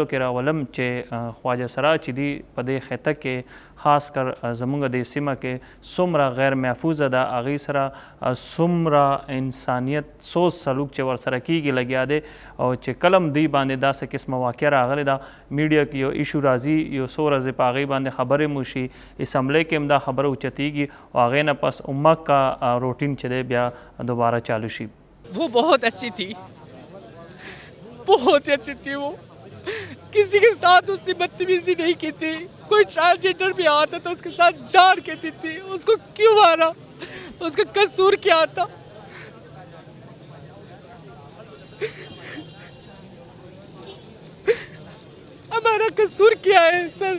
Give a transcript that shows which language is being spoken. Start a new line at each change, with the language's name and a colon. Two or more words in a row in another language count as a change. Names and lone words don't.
Pashto: کې راولم چې خواجه سرا چې دی په دې خطه کې خاص کر زمونږ د سیمه کې څومره غیر محفوظه ده، هغې سره څومره انسانیت سوچ سلوک چې ورسره کیږي لګیا دی او چې کلم دوی باندې داسې قسمه واقع راغلی ده میډیا کې یو ایشو راځي یو څو ورځې په هغې باندې خبرې مو شي، اسمبلی کې هم دا خبره اوچتېږي او هغې نه پس امت کا روټین چې دی بیا دوباره چالو شي.
Urdu: وہ بہت اچھی تھی، بہت ہی اچھی تھی وہ. کسی کے ساتھ اسنے بدتمیزی نہیں کی تھی. کوئی ٹرانسجینڈر بھی آتا تو اسکے ساتھ جان کہتی تھی. اسکو کیوں مارا، اسکا قصور کیا تھا? ہمارا قصور کیا ہے سر?